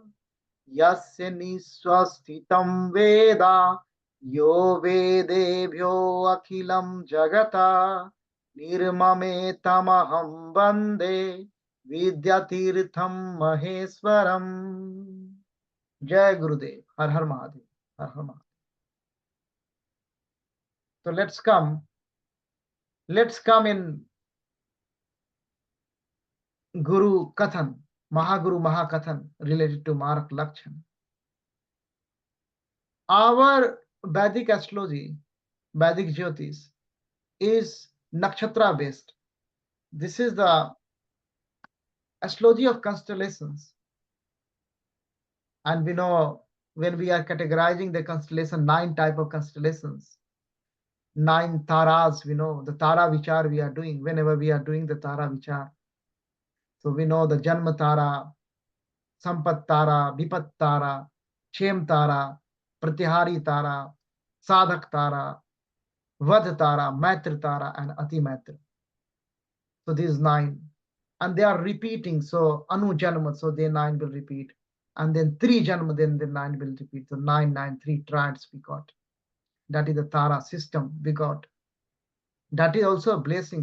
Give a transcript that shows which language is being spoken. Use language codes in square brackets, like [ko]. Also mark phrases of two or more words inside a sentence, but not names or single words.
[sa] Yasya niswasthitam veda yo vedebhyo akhilam jagata nirmame tamaham vande Vidyatirtham Maheswaram. [hi] Jai Gurudev. Har Har Mahadev. Har Har Mahadev. [en] So let's come in [sa] Guru Kathan, Mahaguru Mahakathan [en] related to [sa] Marak Lakshan. [en] Our Vedic astrology, Vedic Jyotish, is nakshatra based. This is the astrology of constellations. And we know when we are categorizing the constellation, 9 type of constellations, 9 taras, we know the [sa] tara vichar [en] we are doing whenever we are doing the [sa] tara vichar. [en] So we know the Janma Tara, Sampat Tara, Vipat Tara, Chem Tara, Pratyahari Tara, Sadhak Tara, Vad Tara, Maitri Tara, and Ati Maitri. So these 9. And they are repeating. So Anu Janma, so they 9 will repeat. And then 3 Janma, then the 9 will repeat. So 9, 9, 3 triads we got. That is the Tara system we got. That is also a blessing.